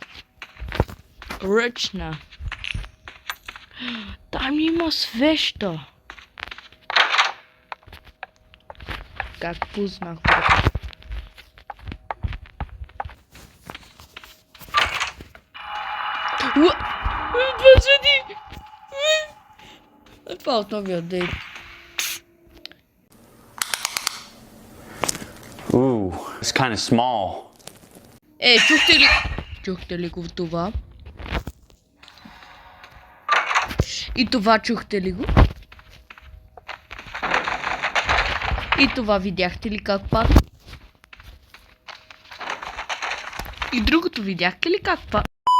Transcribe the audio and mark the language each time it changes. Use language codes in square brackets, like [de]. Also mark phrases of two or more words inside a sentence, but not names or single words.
[bg] Ръчна. Там има свеща. Как познах? Това седи! Това от новия дейт. [en] Ooh, it's kind of small. [bg] Чухте ли? Чухте ли го в това? И това чухте ли го? И това видяхте ли как пада? И другото видяхте ли как пада?